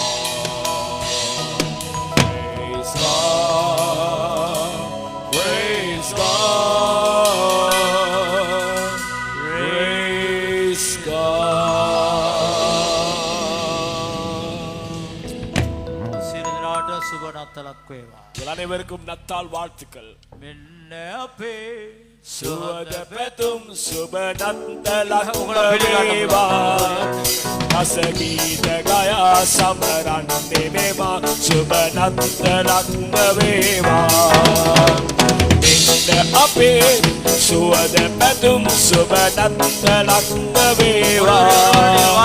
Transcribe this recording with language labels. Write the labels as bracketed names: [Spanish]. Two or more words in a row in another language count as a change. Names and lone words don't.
[English] God, praise God, praise God. [Sinhala] සියලු දෙනාට සුබ නත්තලක් වේවා. [Tamil] அனைவருக்கும் நத்தால் வாழ்த்துக்கள். [Sinhala] මෙන්න අපේ සුවද පැතුම් සුබ නත්තලක් වේවා. රසගීත ගයා සමරන්නේ මෙවා සුබ නත්තලක් වේවා. මෙන්න අපේ සුවද පැතුම් සුබ නත්තලක් වේවා.